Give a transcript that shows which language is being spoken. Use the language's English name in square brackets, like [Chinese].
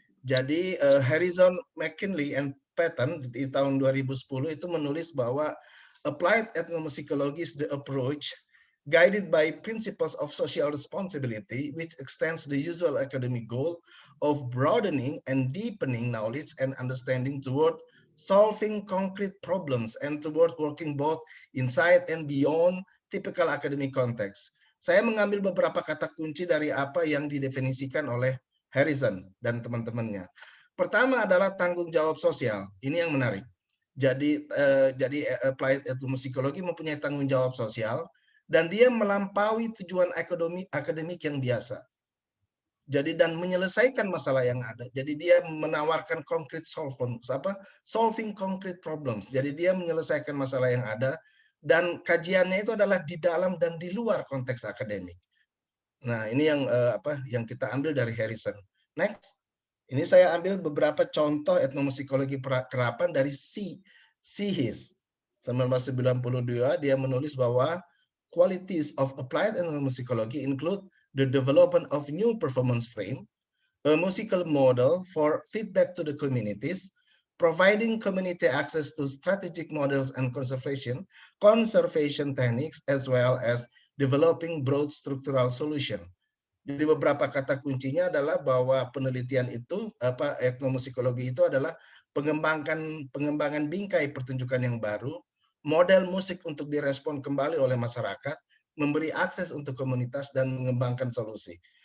[Indonesian] Jadi [English] Harrison, McKinley and Patton [Indonesian] di tahun 2010 itu menulis bahwa [English] applied ethnomusicology is the approach guided by principles of social responsibility, which extends the usual academic goal of broadening and deepening knowledge and understanding toward solving concrete problems and toward working both inside and beyond typical academic context. [Indonesian] Saya mengambil beberapa kata kunci dari apa yang didefinisikan oleh Harrison dan teman-temannya. Pertama adalah tanggung jawab sosial. Ini yang menarik. Jadi applied ethnomusicology mempunyai tanggung jawab sosial dan dia melampaui tujuan akademik yang biasa. Jadi dan menyelesaikan masalah yang ada. Jadi dia menawarkan [English] concrete solving concrete problems. [Indonesian] Jadi dia menyelesaikan masalah yang ada dan kajiannya itu adalah di dalam dan di luar konteks akademik. Nah, ini yang kita ambil dari Harrison. Next. Ini saya ambil beberapa contoh etnomusikologi kerapan dari Seehis. [English] 1992 [Indonesian] dia menulis bahwa [English] qualities of applied ethnomusicology include the development of new performance frame, a musical model for feedback to the communities, providing community access to strategic models and conservation techniques, as well as developing broad structural solution. [Indonesian] Jadi beberapa kata kuncinya adalah bahwa penelitian itu, etnomusikologi itu adalah pengembangan bingkai pertunjukan yang baru, model musik untuk direspon kembali oleh masyarakat, memberi akses untuk komunitas dan mengembangkan solusi.